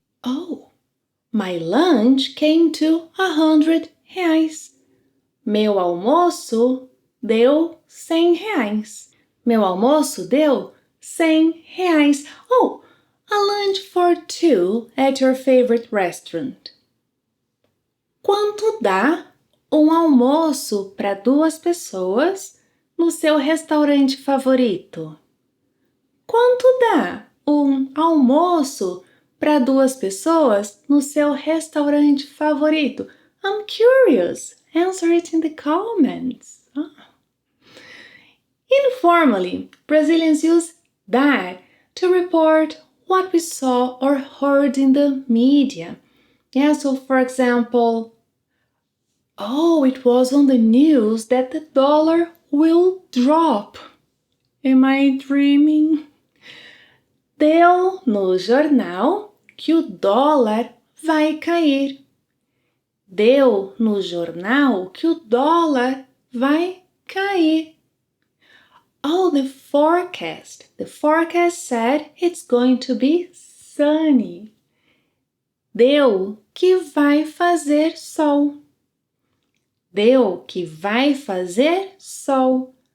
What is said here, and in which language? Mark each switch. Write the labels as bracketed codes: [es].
[en] Oh, my lunch came to 100 reais. [pt] Meu almoço deu 100 reais. Meu almoço deu 100 reais. [en] Oh, a lunch for two at your favorite restaurant. [pt] Quanto dá almoço para 2 pessoas no seu restaurante favorito? Quanto dá almoço para 2 pessoas no seu restaurante favorito? [en] I'm curious. Answer it in the comments. Informally, Brazilians use dar to report what we saw or heard in the media. Yeah, so for example, it was on the news that the dollar will drop. Am I dreaming? [pt] Deu no jornal que o dólar vai cair. Deu no jornal que o dólar vai cair. [en] Oh, the forecast. The forecast said it's going to be sunny. [pt] Deu que vai fazer sol. Deu que vai fazer sol.